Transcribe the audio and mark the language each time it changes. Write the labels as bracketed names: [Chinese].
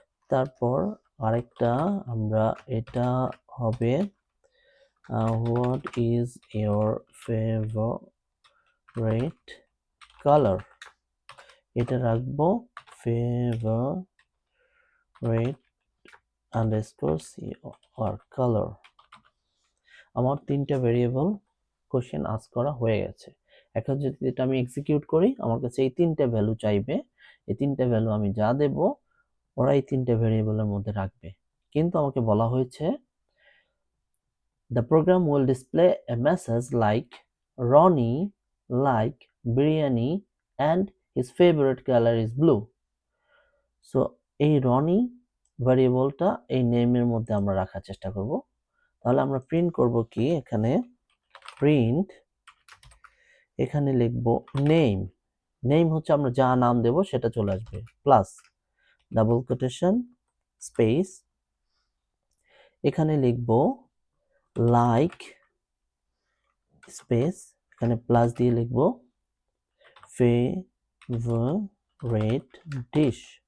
[Bangla] তারপর আরেকটা আমরা এটা হবে [English] what is your favourite colour, [Bangla] এটা রাখবো ফেভারিট আন্ডারস্কোর সি আর কালার। আমার তিনটা ভেরিয়েবল কোশ্চেন আস্ক করা হয়ে গেছে। এখন যদি এটা আমি এক্সিকিউট করি, আমার কাছে এই তিনটা ভ্যালু চাইবে। এই তিনটা ভ্যালু আমি যা দেব ওরা এই তিনটা ভেরিয়েবলের মধ্যে রাখবে। কিন্তু আমাকে বলা হয়েছে [English] the program will display a message like Ronnie like biryani and his favorite color is blue. [Bangla] So এই রনি ভ্যারিয়েবলটা এই নেমের মধ্যে আমরা রাখার চেষ্টা করব। তাহলে আমরা প্রিন্ট করব কি, এখানে প্রিন্ট, এখানে লিখব নেম। নেম হচ্ছে আমরা যা নাম দেব সেটা চলে আসবে, প্লাস ডাবল কোটেশন স্পেস, এখানে লিখব লাইক স্পেস, এখানে প্লাস দিয়ে লিখব ফেভারিট ডিশ,